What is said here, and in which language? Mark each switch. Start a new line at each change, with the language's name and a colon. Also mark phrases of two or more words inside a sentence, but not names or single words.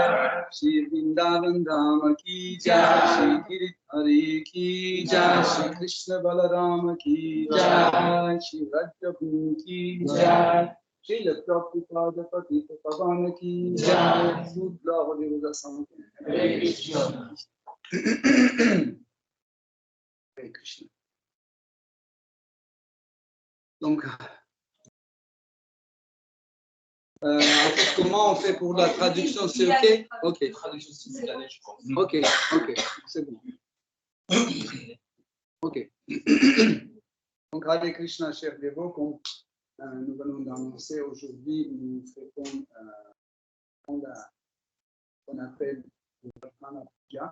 Hindi: श्री वृन्दावन धाम की जय श्री गिरिधारी की जय श्री कृष्ण बलराम की जय श्री राजभु की जय श्रील प्रभुपाद पतित पावन की जय सुद्र हरे रस हरे कृष्ण हरे कृष्ण.
French: Donc, comment on fait pour la traduction? C'est OK? OK. Traduction simultanée, je pense. OK, c'est bon. OK. Donc, Hare Krishna, chers dévots, comme nous venons d'annoncer aujourd'hui, nous fêtons qu'on appelle le Govardhana Puja.